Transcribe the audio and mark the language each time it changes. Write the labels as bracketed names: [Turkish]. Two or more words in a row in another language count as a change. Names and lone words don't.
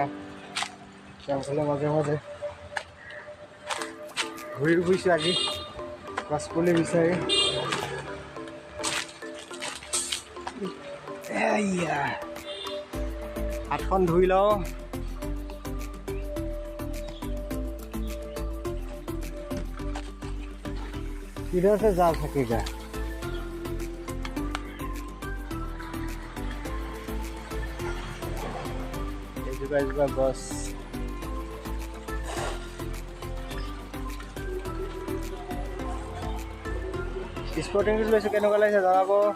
[Assamese] জংঘলৰ মাজে মাজে ঘূৰি ফুৰিছোঁ আজি গছপুলি বিচাৰি। হাতখন ধুই লওঁ। [Hindi] किधर से जा सकेगा। [Assamese] এজোপা গছ স্পৰ্টিং লৈছোঁ, কেনেকুৱা লাগিছে জনাব।